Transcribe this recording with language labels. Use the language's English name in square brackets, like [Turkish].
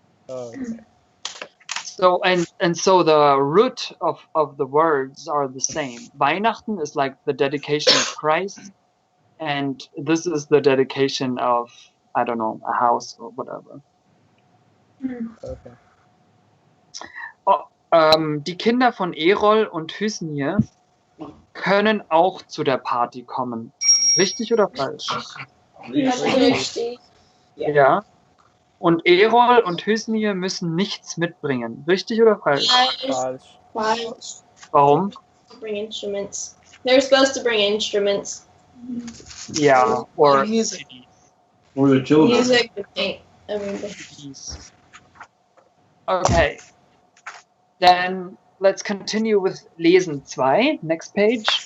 [English] Oh, okay. So and so the root of the words are the same. Weihnachten is like the dedication of Christ, and this is the dedication of, I don't know, a house or whatever. Okay. [German] Die Kinder von Erol und Hüsnje können auch zu der Party kommen. Richtig oder falsch? Richtig. Ja. Und Erol und Hüsnje müssen nichts mitbringen. Richtig oder falsch? Falsch. Falsch. Warum? [English] Bring instruments. They're supposed to bring instruments. Ja, or Music. CDs. Or the children. Music and paint. Everything. CDs. Okay. Then let's continue with Lesen 2. Next page.